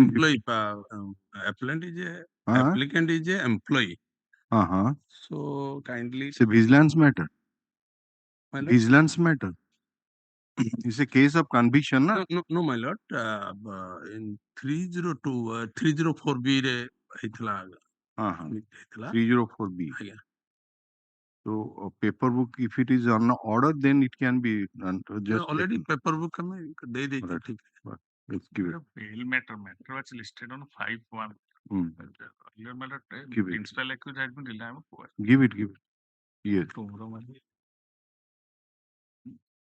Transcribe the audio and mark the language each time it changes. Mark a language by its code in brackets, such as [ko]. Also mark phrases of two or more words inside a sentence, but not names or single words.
[en] employee. Applicant is a applicant is a employee. So kindly. It's a vigilance matter. My lord? Vigilance matter. It's a case of conviction, na? No, my lord. In 302, [or] 304B रे ହେଇଥିଲା. 304B. ଆଜ୍ଞା. [en] So paper book, if it is on order, then it can be just Already paperwork [or] ଆମେ ଦେଇ ଦେଇଛୁ. [en] Right. [or] ଠିକ. [en] let's give it. Bail matter was listed on 5-1. Earlier matter, Give it. principal accused had been reliable. Give it. Yes.